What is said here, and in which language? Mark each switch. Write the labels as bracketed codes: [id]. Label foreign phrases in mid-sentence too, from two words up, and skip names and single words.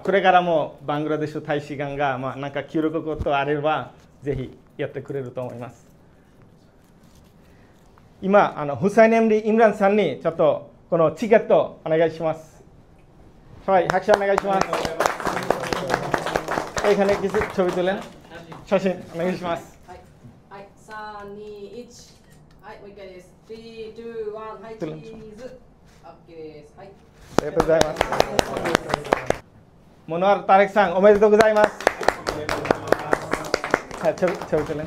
[ja] これからもバングラデシュ大使館がなんか協力ことあればぜひやってくれると思います。今フサイン MD イムランさんにちょっとこのチケットお願いします。はい、拍手お願いします。 [bn] এখানে কিছু ছবি তুলেন [ja] 写真お願いします。はい、3、2、1。はい、もう一回です。3、2、1。はい、チーズ。OK です。はい。ありがとうございます。モノアルタレクさんおめでとうございます。はい、ちょびとね。